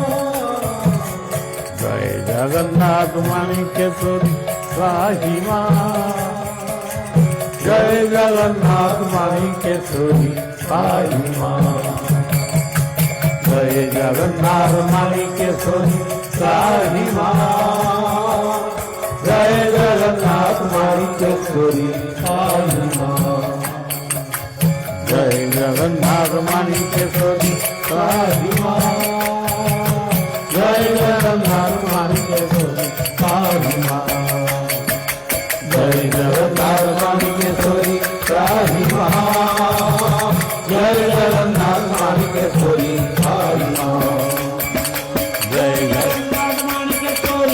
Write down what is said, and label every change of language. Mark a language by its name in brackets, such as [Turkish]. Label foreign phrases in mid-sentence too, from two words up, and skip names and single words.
[Sanskrit] জয় জগন্নাথ মাণিকেশ্বরী পাহি মা। জয় জগন্নাথ মাণিকেশ্বরী পাহি মা। জয় জগন্নাথ মাণিকেশ্বরী পাহি মা। [Hindi] জয় জগন্নাথ माणिकेश्वरी साई माँ जय जगन्नाथ माणिकेश्वरी साई माँ जय जगन्नाथ माणिकेश्वरी साई माँ जय जगन्नाथ माणिकेश्वरी साई माँ जय जगन्नाथ माणिकेश्वरी साई माँ जय जगन्नाथ माणिकेश्वरी